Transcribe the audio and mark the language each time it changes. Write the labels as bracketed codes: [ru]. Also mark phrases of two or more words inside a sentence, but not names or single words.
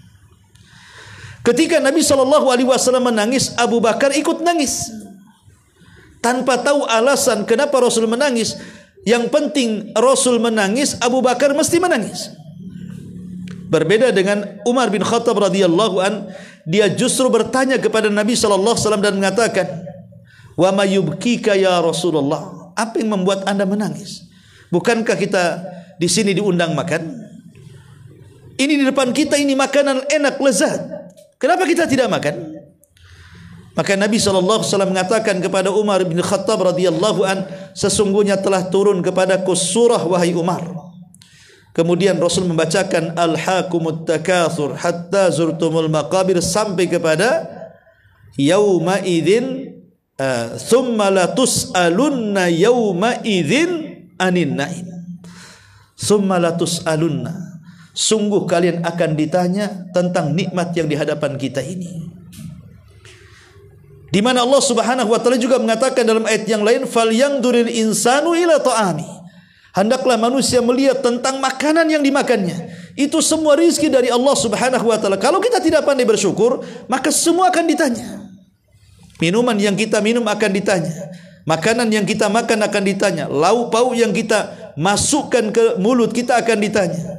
[id] Ketika Nabi SAW menangis, Abu Bakar ikut nangis. Tanpa tahu alasan kenapa Rasul menangis. Yang penting Rasul menangis, Abu Bakar mesti menangis. Berbeda dengan Umar bin Khattab [ar] رضي الله عنه, [id] dia justru bertanya kepada Nabi SAW dan mengatakan, [ar] وما يبكيك يا رسول الله, apa yang membuat anda menangis? [id] Bukankah kita di sini diundang makan? Ini di depan kita, ini makanan enak, lezat. Kenapa kita tidak makan? Maka Nabi SAW mengatakan kepada Umar bin Khattab [ar] رضي الله عنه, [id] sesungguhnya telah turun kepadaku surah wahai Umar. Kemudian Rasul membacakan [ar] ألهاكم التكاثر حتى زرتم المقابر [id] sampai kepada [ar] يومئذ ثم لتسألن يومئذ عن النعيم. ثم لتسألن, sungguh kalian akan ditanya tentang nikmat yang di hadapan kita ini. [id] Di mana Allah [ar] سبحانه وتعالى [id] juga mengatakan dalam ayat yang lain, [ar] فلينظر الإنسان إلى طعامه, [id] hendaklah manusia melihat tentang makanan yang dimakannya. Itu semua rizki dari Allah [ar] سبحانه وتعالى. [id] Kalau kita tidak pandai bersyukur, maka semua akan ditanya. Minuman yang kita minum akan ditanya. Makanan yang kita makan akan ditanya. Lauk pauk yang kita masukkan ke mulut kita akan ditanya.